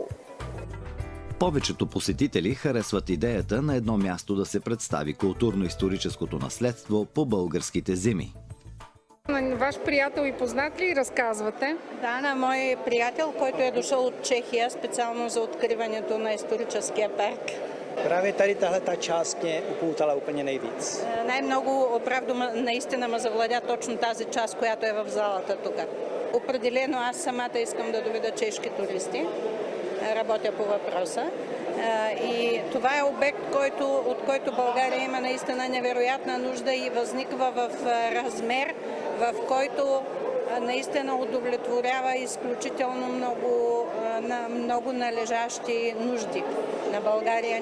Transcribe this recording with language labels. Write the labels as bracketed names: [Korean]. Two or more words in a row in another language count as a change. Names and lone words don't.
[Bulgarian] Повечето посетители харесват идеята на едно място да се представи културно-историческото наследство по българските земи. На ваш приятел и познат ли разказвате? Да, на мой приятел, който е дошъл от Чехия специално за откриването на историческия парк. [Czech] Právě tady tahle ta část mě upoutala úplně nejvíc. [Bulgarian] Най-много, оправду, наистина ме завладя точно тази част, която е в залата тук. Определено аз самата искам да доведа чешки туристи. Работя по въпроса. И това е обект, от който България има наистина невероятна нужда и възниква в размер, в който наистина удовлетворява изключително много належащи нужди на България.